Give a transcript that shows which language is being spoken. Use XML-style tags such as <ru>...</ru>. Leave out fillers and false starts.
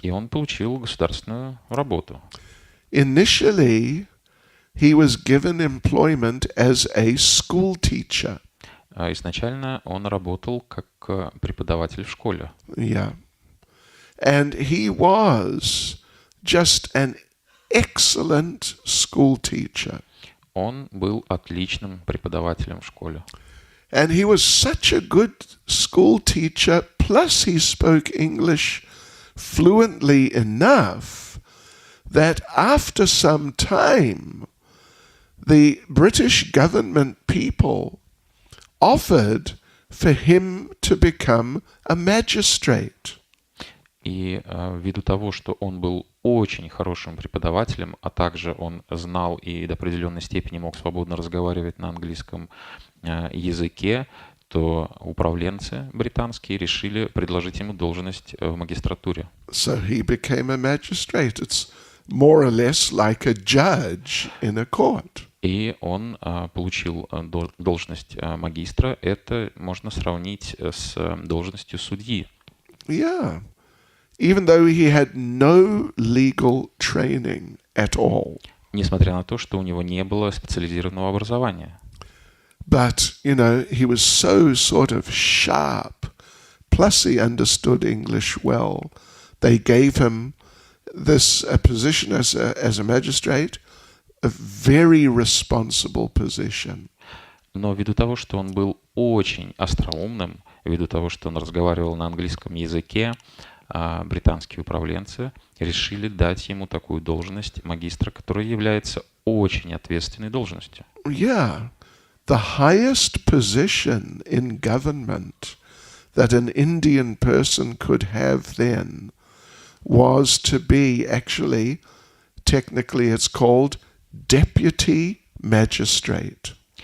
<ru>И он получил государственную работу.</ru> <en>Initially, he was given employment as a school teacher.</en> <ru>Изначально он работал как преподаватель в школе.</ru> <en>Yeah. And he was just an excellent school teacher.</en> <ru>Он был отличным преподавателем в школе.</ru> <en>And he was such a good school teacher, plus he spoke English fluently enough that after some time, the British government people offered for him to become a magistrate.</en> <ru>И ввиду того, что он был очень хорошим преподавателем, а также он знал и до определенной степени мог свободно разговаривать на английском языке, то управленцы британские решили предложить ему должность в магистратуре.</ru> <en>So he became a magistrate. It's more or less like a judge in a court.</en> <ru>И он получил должность магистра. Это можно сравнить с должностью судьи.</ru> <en>Yeah. Even though he had no legal training at all.</en> <ru>Несмотря на то, что у него не было специализированного образования.</ru> <en>But, you know, he was so sort of sharp. Plus he understood English well. They gave him this position as a magistrate, a very responsible position.</en> <ru>Но ввиду того, что он был очень остроумным, ввиду того, что он разговаривал на английском языке, британские управленцы решили дать ему такую должность магистра, которая является очень ответственной должностью.</ru> <en>Yeah. The highest position in government that an Indian person could have then was to be actually, technically it's called deputy magistrate.</en>